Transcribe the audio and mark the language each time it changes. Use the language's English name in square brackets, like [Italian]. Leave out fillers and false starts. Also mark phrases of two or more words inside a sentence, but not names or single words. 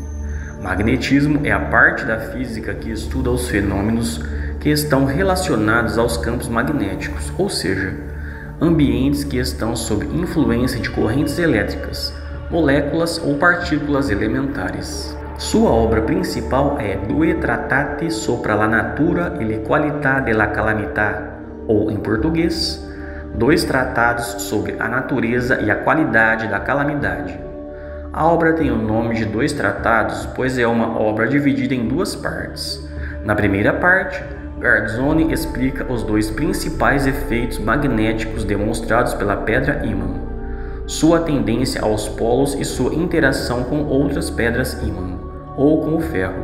[Portuguese] Magnetismo é a parte da física que estuda os fenômenos que estão relacionados aos campos magnéticos, ou seja, ambientes que estão sob influência de correntes elétricas, moléculas ou partículas elementares. Sua obra principal é Due Tratati sopra la natura e le qualità della calamità, ou, em português, Dois Tratados sobre a Natureza e a Qualidade da Calamidade. A obra tem o nome de Dois Tratados, pois é uma obra dividida em duas partes. Na primeira parte, Guerzoni explica os dois principais efeitos magnéticos demonstrados pela pedra ímã, sua tendência aos polos e sua interação com outras pedras ímã, ou com o ferro.